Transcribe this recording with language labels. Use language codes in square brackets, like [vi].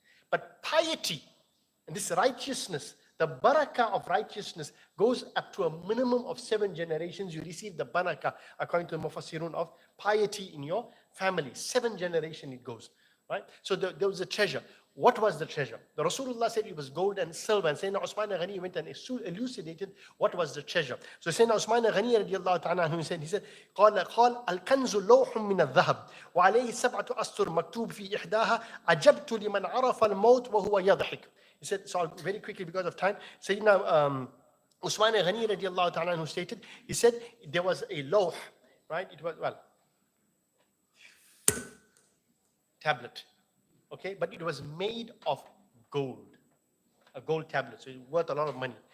[en] But piety, and this righteousness, the barakah of righteousness goes up to a minimum of 7 generations. You receive the barakah, according to the Mufassirun, of piety in your family. 7 generations it goes. Right? So there was a treasure. What was the treasure? The Rasulullah said it was gold and silver, and Sayyidina Usman Ghani went and elucidated what was the treasure. So Sayyidina Usman Ghani radiallahu ta'ala anhu said, [ar] قال الكنز لوح من الذهب وعليه 7 أسطر مكتوب في إحداها عجبت لمن عرف الموت وهو يضحك. [en] He said, so very quickly because of time, Sayyidina Usman Ghani radiallahu ta'ala anhu stated, he said there was a lawh, right? It was, tablet, okay, but it was made of gold, a gold tablet, so it was worth a lot of money.